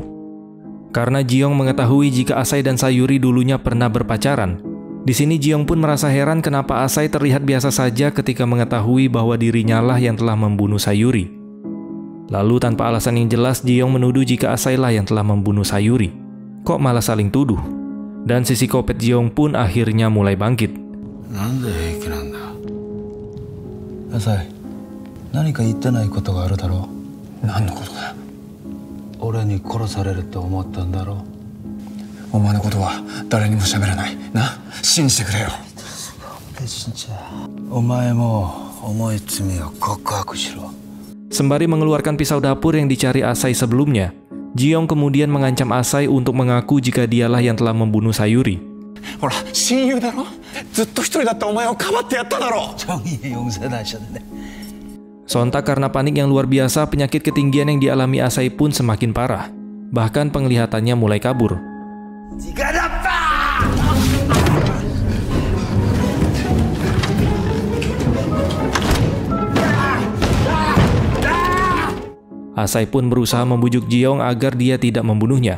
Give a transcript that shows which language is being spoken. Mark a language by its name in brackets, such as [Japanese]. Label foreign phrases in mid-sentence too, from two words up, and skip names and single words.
[Indonesian] Karena Ji-yong mengetahui jika Asai dan Sayuri dulunya pernah berpacaran, di sini Ji-yong pun merasa heran kenapa Asai terlihat biasa saja ketika mengetahui bahwa dirinya lah yang telah membunuh Sayuri. Lalu tanpa alasan yang jelas, Ji-yong menuduh jika Asai lah yang telah membunuh Sayuri. Kok malah saling tuduh? Dan si psikopat Ji-yong pun akhirnya mulai bangkit. [Japanese] Asai, 何か言ってないことがあるだろう。何のことだよ。俺に殺されると思ったんだろう。お前のことは誰にも喋らないな。信じてくれよ。信じちゃう。お前も重い罪を告白しろ。 [Indonesian] Sembari mengeluarkan pisau dapur yang dicari Asai sebelumnya, Ji-yong kemudian mengancam Asai untuk mengaku jika dialah yang telah membunuh Sayuri. [Japanese] ほら、親友だろ。ずっと一人だったお前をかばってやっただろ。 [Korean] 정의의 용서단이셨네. [Indonesian] Sontak karena panik yang luar biasa, penyakit ketinggian yang dialami Asai pun semakin parah. Bahkan penglihatannya mulai kabur. Asai pun berusaha membujuk Ji-yong agar dia tidak membunuhnya.